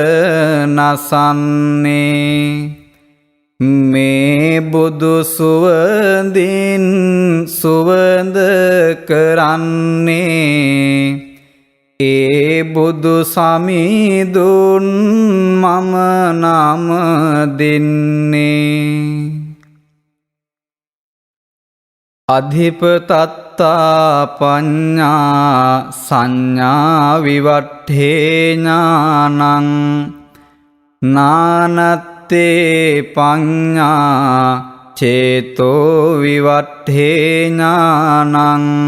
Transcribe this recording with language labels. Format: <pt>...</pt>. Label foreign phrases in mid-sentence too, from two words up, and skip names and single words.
<si>නසන්නේ මේ බුදු සුවඳින් සුවඳ කරන්නේ ඒ බුදු සමිඳුන් මම නම දෙන්නේ</si> <pi>අධිපතත්තා පඤ්ඤා සංඥා විවට්ඨේ ඥානං නානත්තේ පඤ්ඤා චේතෝ විවට්ඨේ ඥානං</pi>